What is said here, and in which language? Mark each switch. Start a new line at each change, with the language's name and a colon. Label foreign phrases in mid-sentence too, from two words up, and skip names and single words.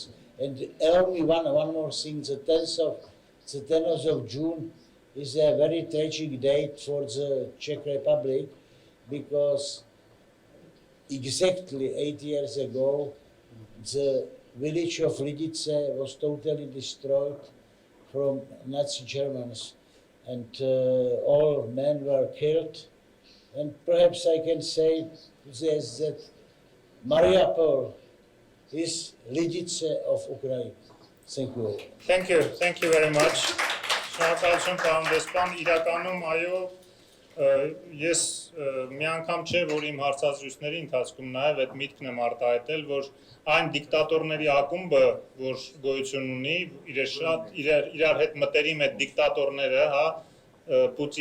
English: And allow me one more thing. The 10th of June is a very tragic date for the Czech Republic, because exactly 8 years ago, the village of Lidice was totally destroyed from Nazi Germans, and all men were killed. And perhaps I can say this, that Mariupol is Lidice of Ukraine. Thank you. Thank you very much.
Armenian: Շնորհակալություն պարոն դեսպան, իրականում այո, ես մի անգամ չէ, որ իմ հարցազրույցների ընթացքում նաև այդ միտքն եմ արտահայտել, որ այն դիկտատորների ակումբը, որ գոյություն ունի, իրար հետ մտերիմ այդ դիկտատորները, հա,